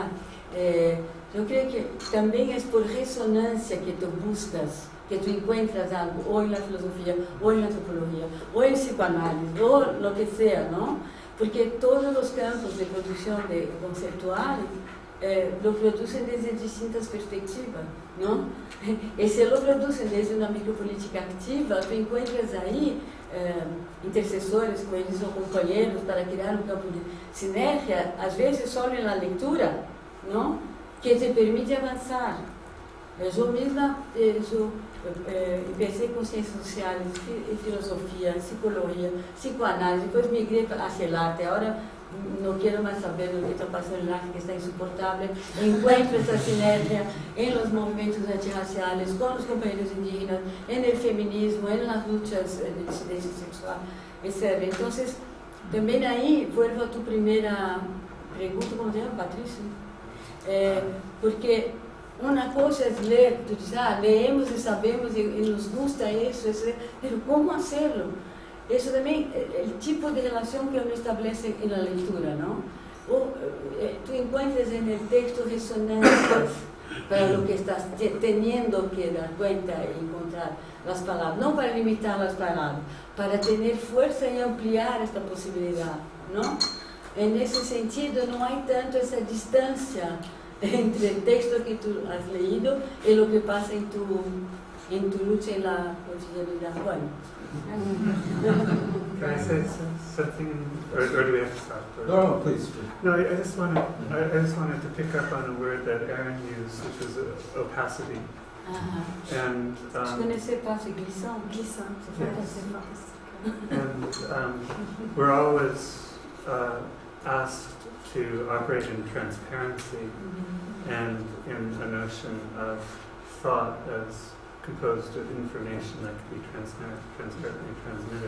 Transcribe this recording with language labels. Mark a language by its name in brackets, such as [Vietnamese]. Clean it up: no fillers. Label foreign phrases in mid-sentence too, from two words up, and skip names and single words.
[Spanish] Yo creo que también es por resonancia que tú buscas, que tú encuentras algo, o en la filosofía, o en la antropología, o en psicoanálisis, o lo que sea, ¿no? Porque todos los campos de producción conceptual lo producen desde distintas perspectivas, ¿no? Y si lo producen desde una micropolítica activa, tú encuentras ahí [Portuguese] intercessores com eles ou companheiros para criar um campo de sinergia, às vezes só na leitura, não? Que te permite avançar. Eu mesma empecé com ciências sociais, filosofia, psicologia, psicoanálise, depois migrei [Spanish] hacia el arte. [Portuguese] Agora não quero mais saber do que está passando no arte, que está insuportável. Encontro essa sinergia em los movimentos antirraciais, com os companheiros indígenas, [Spanish] en el feminismo, en las luchas de disidencia sexual, [Portuguese] etc. Então, também aí, vuelvo a tu primeira pergunta, como se chama, Patrícia? Porque uma coisa é ler, tu diz, leemos e sabemos e [Spanish] nos gusta [Portuguese] isso, mas como hacerlo? Isso também é o tipo de relação que uno estabelece na leitura, não? Tu encuentras no texto ressonâncias para o que estás [Spanish] teniendo que dar cuenta [Portuguese] e encontrar as palavras, não para limitar as palavras, para ter força e ampliar esta possibilidade, não? Nesse sentido, não há tanto essa distância entre o texto que [Spanish] tu has leído [Portuguese] e o que passa em [Spanish] tu lucha en la cotidianidad. Bueno. [English] Can I say something, or do we have to stop? No, please. No, I just wanted to pick up on a word that Aaron used, which was opacity. And we're always asked to operate in transparency and in a notion of thought as composed of information that can be transparently transmitted.